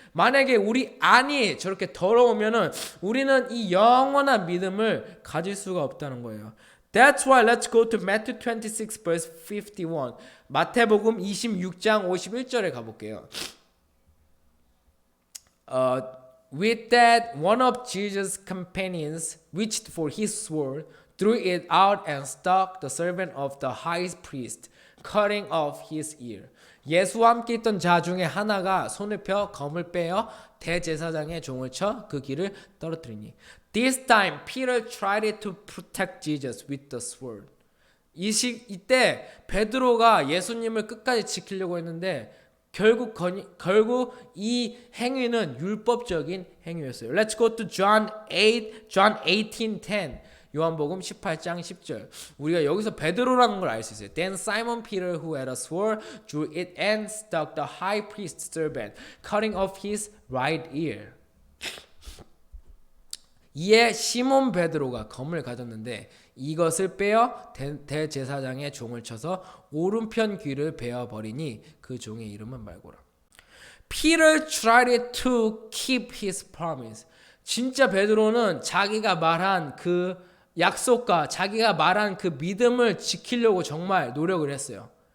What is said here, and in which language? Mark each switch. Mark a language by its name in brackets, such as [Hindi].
[Korean] 만약에 우리 안이 저렇게 더러우면은 우리는 이 영원한 믿음을 가질 수가 없다는 거예요. [English] That's why let's go to Matthew 26 verse 51. [Korean] 마태복음 26장 51절에 가볼게요. [English] With that, one of Jesus' companions reached for his sword, drew it out and struck the servant of the high priest, cutting off his ear. [Korean] 예수와 함께 있던 자 중에 하나가 손을 펴 검을 빼어 대제사장의 종을 쳐 그 귀를 떨어뜨리니. [English] This time Peter tried to protect Jesus with the sword. [Korean] 이때 베드로가 예수님을 끝까지 지키려고 했는데 결국 이 행위는 율법적인 행위였어요. [English] Let's go to John 18:10. [Korean] 요한복음 18장 10절. 우리가 여기서 베드로라는 걸 알 수 있어요. [English] Then Simon Peter, who had a sword, drew it and struck the high priest's servant, cutting off his right ear. [Korean] 이에 시몬 베드로가 검을 가졌는데 이것을 빼어 대제사장의 종을 쳐서 오른편 귀를 베어 버리니 그 종의 이름은 말고라. [English] Peter tried to keep his promise. [Korean] 진짜 베드로는 자기가 말한 그 약속과 자기가 말한 그 믿음을 지키려고 정말 노력을 했어요.